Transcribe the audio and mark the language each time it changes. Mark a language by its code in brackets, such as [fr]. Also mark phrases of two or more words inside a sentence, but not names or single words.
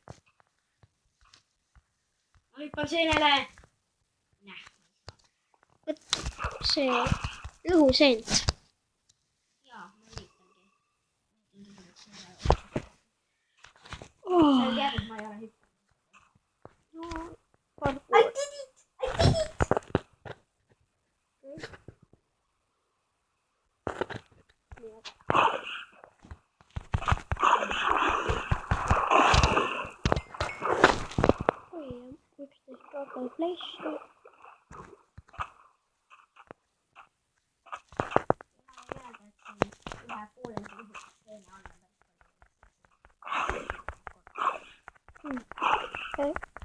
[et] Ma hüppan seenele. Näh. See õhuseent. Jaa, ma üritangi. Oh. Sa tead, et ma ei ole hüppanud. No, [en] I did it! I did it! [et] Oi, 11 kaotab fleshi. Okay.